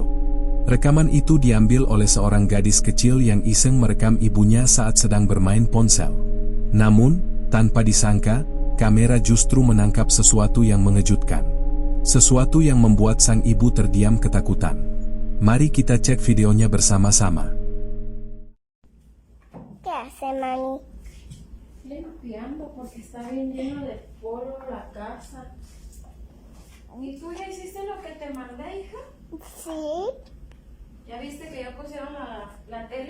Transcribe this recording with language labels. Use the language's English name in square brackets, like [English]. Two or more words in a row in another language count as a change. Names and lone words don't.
[Indonesian] Rekaman itu diambil oleh seorang gadis kecil yang iseng merekam ibunya saat sedang bermain ponsel. Namun, tanpa disangka, kamera justru menangkap sesuatu yang mengejutkan. Sesuatu yang membuat sang ibu terdiam ketakutan. Mari kita cek videonya bersama-sama. [Spanish] ¿Qué hace, mami? Limpiando porque está bien lleno de polvo la casa. ¿Y tú ya hiciste lo que te mandé, hija? Sí. ¿Ya viste que ya pusieron la tele